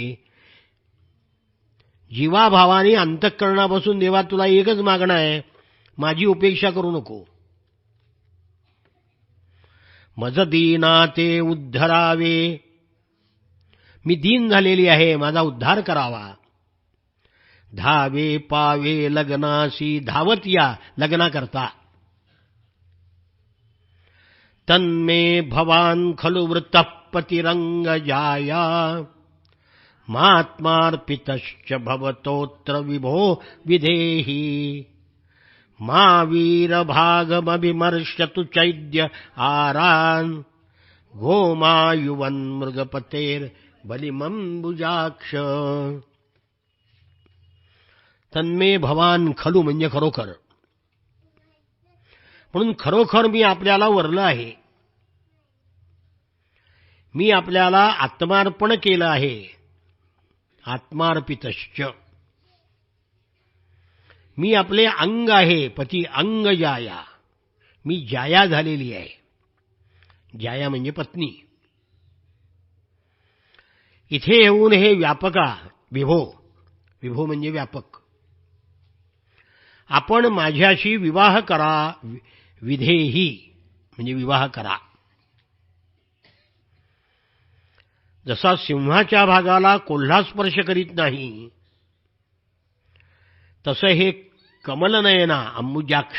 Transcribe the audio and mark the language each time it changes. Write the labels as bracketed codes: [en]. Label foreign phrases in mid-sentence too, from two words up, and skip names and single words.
[mr] जीवाभावाने अंतःकरणापासून देवा तुला एकच मागणं आहे, माझी उपेक्षा करू नको. मज दीना ते उद्धरावे. मी दीन झालेली आहे, माझा उद्धार करावा. धावे पावे लग्नासी. धावत या लग्ना करता. [sa] तन्मे भवान खलु वृत्तः पतिरंग जाया. मात्मार्पितश्च भवतोत्र विभो विधेहि. मा वीरभागमभिमर्शतु चैद्य आरान्. गोमायुवन् मृगपतेर बलिमंबुजाक्ष. तन्मे भवान खलु [mr] म्हणजे खरोखर. म्हणून खरोखर मी आपल्याला वरलं आहे. मी आपल्याला आत्मार्पण केलं आहे. आत्मार्पितश्च. मी आपले अंग आहे. [sa] पती अंग जाया. [mr] मी जाया झालेली आहे. जाया म्हणजे पत्नी. इथे येऊन हे व्यापका विभो. विभो म्हणजे व्यापक. आपण माझ्याशी विवाह करा. विधेही म्हणजे विवाह करा. जसा सिंहाच्या भागाला कोल्हा स्पर्श करीत नाही, तसं हे कमलनयना अंबुजाक्ष.